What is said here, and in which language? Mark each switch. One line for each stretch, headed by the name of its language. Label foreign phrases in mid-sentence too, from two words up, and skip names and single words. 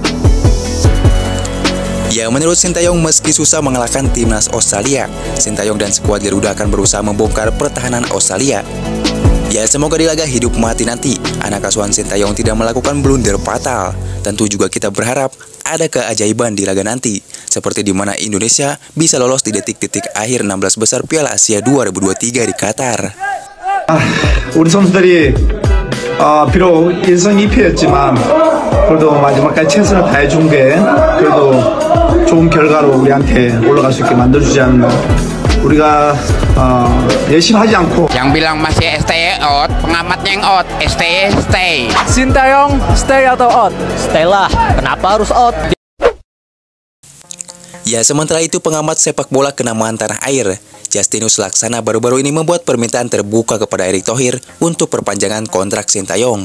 Indonesian: Ya, menurut Sintayong, meski susah mengalahkan timnas Australia, Sintayong dan skuad Garuda akan berusaha membongkar pertahanan Australia. Ya, semoga di laga hidup mati nanti, anak asuhan Sintayong tidak melakukan blunder fatal. Tentu juga kita berharap ada keajaiban di laga nanti, seperti di mana Indonesia bisa lolos di detik-detik akhir 16 besar Piala Asia 2023 di Qatar.
Korean: 우리 선수들이 비록 1승 2패였지만 그래도 마지막까지 최선을 다해준 게 그래도 좋은 결과로 우리한테 올라갈 수 있게 만들어주지 않나. 우리가 열심히 하지 않고.
Indonesian: Yang bilang masih
English: stay out,
Indonesian: pengamatnya yang
English: out, stay.
Indonesian: Sintayong, stay atau out? Stay lah, kenapa harus out? Ya, sementara itu pengamat sepak bola kenamaan tanah air, Justinus Laksana baru-baru ini membuat permintaan terbuka kepada Erick Thohir untuk perpanjangan kontrak Sintayong.